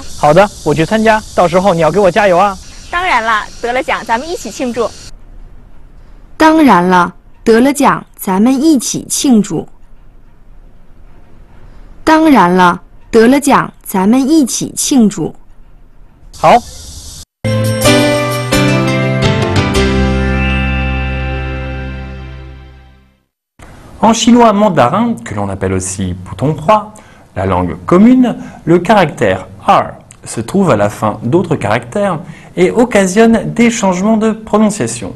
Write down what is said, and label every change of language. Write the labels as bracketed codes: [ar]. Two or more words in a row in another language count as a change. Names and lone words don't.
[zh] 好的，我去参加，到时候你要给我加油啊！当然了，得了奖咱们一起庆祝。当然了，得了奖咱们一起庆祝。当然了，得了奖咱们一起庆祝。好。 [fr] En chinois mandarin, que l'on appelle aussi bouton 3, la langue commune, le caractère R se trouve à la fin d'autres caractères et occasionne des changements de prononciation.